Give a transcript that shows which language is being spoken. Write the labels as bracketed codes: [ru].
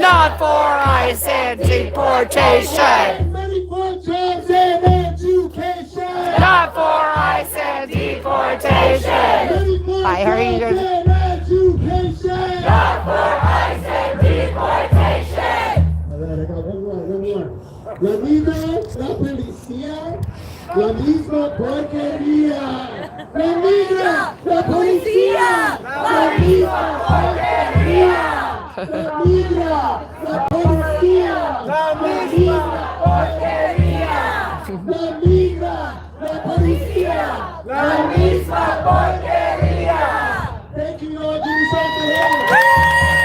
[en] Not for ICE and deportation. Money for jobs and education. Not for ICE and deportation. Money for Hi, how are you jobs guys? and education. Not for ICE and deportation. All right, I got one more. [es] La misma la policía, la misma porquería. La migra, la policía, la misma porquería. La migra, la policía, la misma porquería. La migra, la policía, la misma porquería. [en] Thank you all. Give yourself a hand.